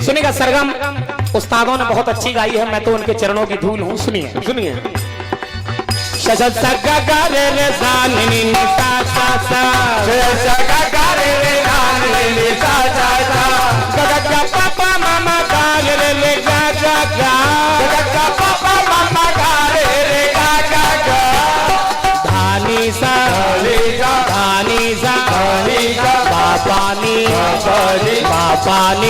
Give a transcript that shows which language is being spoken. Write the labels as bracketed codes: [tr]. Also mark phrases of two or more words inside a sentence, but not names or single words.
[hi] सुनिएगा, सरगम उस्तादों ने बहुत अच्छी गाई है, मैं तो उनके चरणों की धूल हूँ। सुनिए सुनिए। पापा मामा गा रे गा गा गा, पापा मामा गा रे गा गा गा, धानी सा धानी सा पापानी पापानी